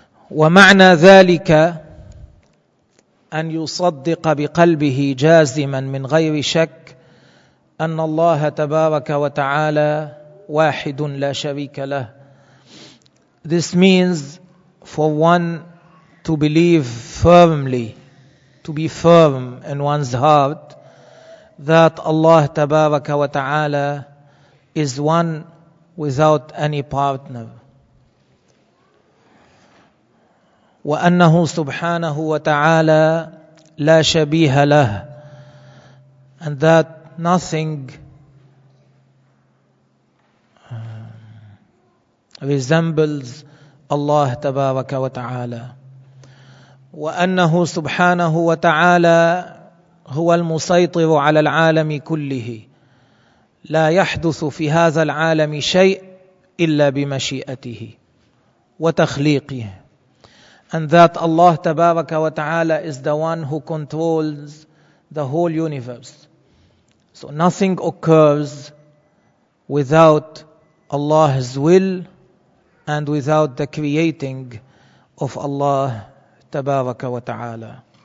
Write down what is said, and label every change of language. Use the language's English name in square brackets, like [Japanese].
[Arabic] ومعنى ذلك أن يصدق بقلبه جازما من غير شك أن الله تبارك وتعالى واحد لا شريك له. [English] This means for one to believe firmly, to be firm in one's heart, that Allah تبارك وتعالى is one without any partner. [Arabic] وأنه سبحانه وتعالى لا شبيه له, [English] and that nothing resembles [Arabic] الله تبارك وتعالى, وأنه سبحانه وتعالى هو المسيطر على العالم كله, لا يحدث في هذا العالم شيء إلا بمشيئته وتخليقه, [English] and that Allah تبارك وتعالى is the one who controls the whole universe. So nothing occurs without Allah's will and without the creating of Allah تبارك وتعالى.